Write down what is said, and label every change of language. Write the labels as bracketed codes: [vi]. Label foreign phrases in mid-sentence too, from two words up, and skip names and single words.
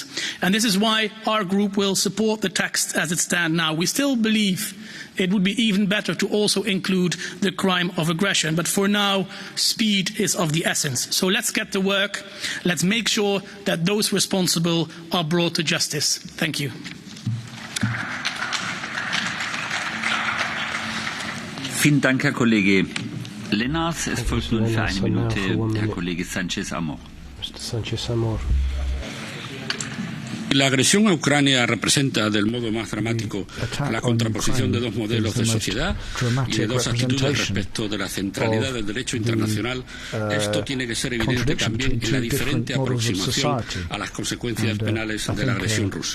[en] And this is why our group will support the text as it stands now. We still believe it would be even better to also include the crime of aggression. But for now, speed is of the essence. So let's get to work. Let's make sure that those responsible are brought to justice. Thank you. [de] Vielen Dank, Herr Kollege Lennars. Es folgt nun für eine Minute Herr Kollege Sánchez Amor. [es] La agresión a Ucrania representa del modo más dramático la contraposición de dos modelos de sociedad y de dos actitudes respecto de la centralidad del derecho internacional. Esto tiene que ser evidente también en la diferente aproximación a las consecuencias penales de la agresión rusa.